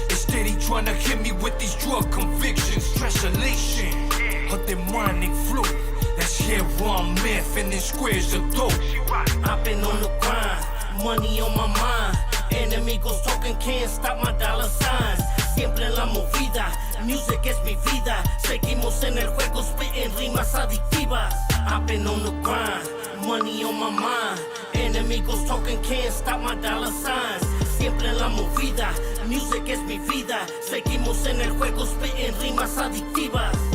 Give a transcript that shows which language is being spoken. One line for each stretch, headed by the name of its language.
English: They steady trying to hit me with these drug convictions. Stress elation, a demonic flow. That's heroin, meth, and then squares of dope. I've been on the grind, money on my mind. Enemigos talking, can't stop my dollar signs.
Spanish: Siempre en la movida, music es mi vida. Seguimos en el juego, spitting rimas adictivas.
English: I've been on the grind, money on my mind. Enemigos talking, can't stop my dollar signs.
Spanish: Siempre en la movida, music es mi vida. Seguimos en el juego, spitting rimas adictivas.